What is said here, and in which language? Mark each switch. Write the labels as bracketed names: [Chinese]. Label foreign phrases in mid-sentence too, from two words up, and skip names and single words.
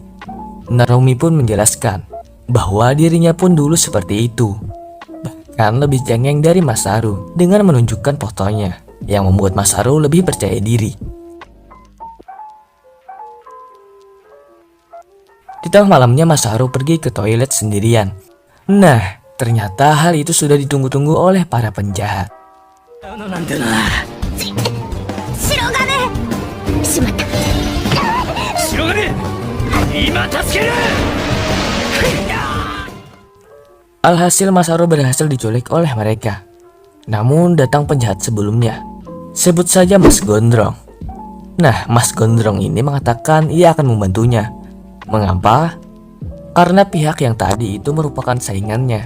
[Indonesian] Narumi pun menjelaskan bahwa dirinya pun dulu seperti itu, bahkan lebih cengeng dari Masaru dengan menunjukkan fotonya, yang membuat Masaru lebih percaya diri. Di tengah malamnya Masaru pergi ke toilet sendirian. Nah, ternyata hal itu sudah ditunggu-tunggu oleh para penjahat. [Japanese] 白金しまった白金今助ける [Indonesian] Alhasil Masaru berhasil diculik oleh mereka. Namun datang penjahat sebelumnya. Sebut saja Mas Gondrong. Nah, Mas Gondrong ini mengatakan ia akan membantunya. Mengapa? Karena pihak yang tadi itu merupakan saingannya.